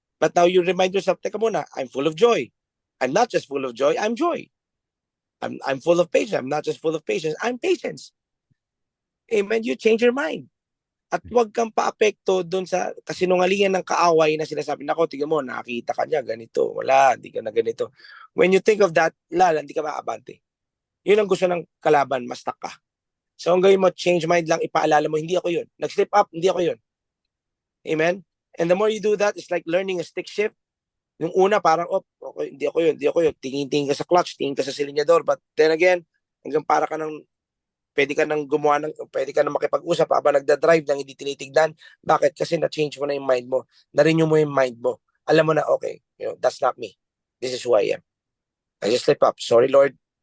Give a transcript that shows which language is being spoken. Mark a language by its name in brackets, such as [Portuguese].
[English] But now you remind yourself, [Filipino] teka muna, [English] I'm full of joy. I'm not just full of joy, I'm joy. I'm full of patience. I'm not just full of patience, I'm patience. [Filipino] Amen? [English] You change your mind. [Filipino] At huwag kang paapekto doon sa kasinungalingan ng kaaway na sinasabi, nako, tignan mo, nakita ka niya, ganito. Wala, hindi ka na ganito. [English] When you think of that, [Filipino] hindi ka maabante. Yun ang gusto ng kalaban, mastak ka. So ang gawin mo, change mind lang, ipaalala mo, hindi ako yun. Nag-slip up, hindi ako yun. [English] Amen? And the more you do that, it's like learning a stick shift. [Filipino] Yung una, parang, okay, hindi ako yun. Tingin-tingin ka sa clutch, tingin ka sa silinyador. But then again, hanggang para ka ng pwede ka nang makipag-usap habang nagda-drive nang hindi tinitignan. Bakit? Kasi na-change mo na yung mind mo. Na-renew mo yung mind mo. Alam mo na, okay, [English] That's not me. This is who I am. I just slip up. Sorry, Lord.